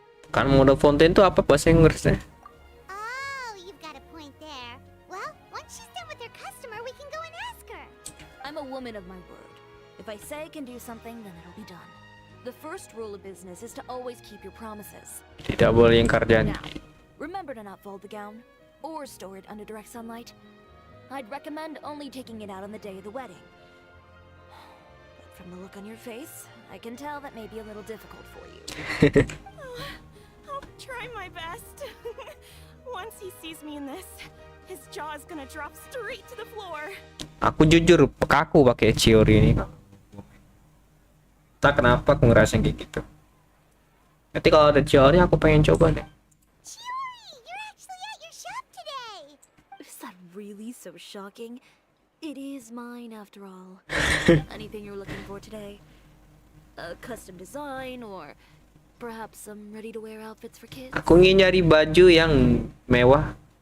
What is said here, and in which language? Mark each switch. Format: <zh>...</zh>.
<id>Kan mode fonten itu apa bahasa Inggrisnya?</id> <en>Oh, you've got a point there. Well, once she's done with her customer, we can go and ask her. I'm a woman of my word. If I say I can do something, then it'll be done. The first rule of business is to always keep your promises.</en> <id>Tidak boleh ingkar janji.</id> <en>Now, remember to not fold the gown or store it under direct sunlight. I'd recommend only taking it out on the day of the wedding. But from the look on your face, I can tell that may be a little difficult for you. I'll try my best. Once he sees me in this, his jaw is gonna drop straight to the floor.</en> <id>Aku jujur kaku pakai Chiori ini. Tak kenapa aku ngerasain kayak gitu. Nanti kalau ada Chiori aku pengen coba deh.</id> <en>Chiori, you're actually at your shop today. Is that really so shocking? It is mine after all. Anything you're looking for today? A custom design or perhaps some ready-to-wear outfits for kids?</en> <id>Aku ingin nyari baju yang mewah.</id>